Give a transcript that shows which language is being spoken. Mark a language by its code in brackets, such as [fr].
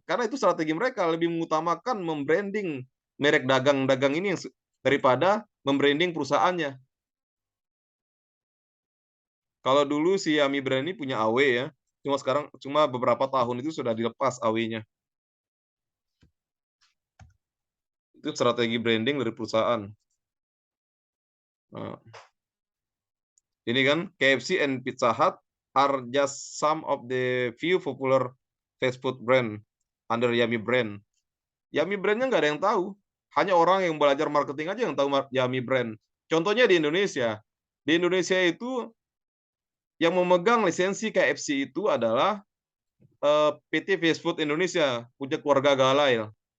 [id] Karena itu strategi mereka lebih mengutamakan membranding merek dagang-dagang ini daripada membranding perusahaannya. Kalau dulu si Yummy Brand ini punya AW ya, cuma beberapa tahun itu sudah dilepas AW-nya. Itu strategi branding dari perusahaan. Nah, ini kan [en] KFC and Pizza Hut are just some of the few popular fast food brand under Yummy Brand. [id] Yummy Brand-nya nggak ada yang tahu. Hanya orang yang belajar marketing aja yang tahu Yummy Brand. Contohnya di Indonesia. Di Indonesia itu yang memegang lisensi KFC itu adalah PT Fast Food Indonesia, punya keluarga Galail.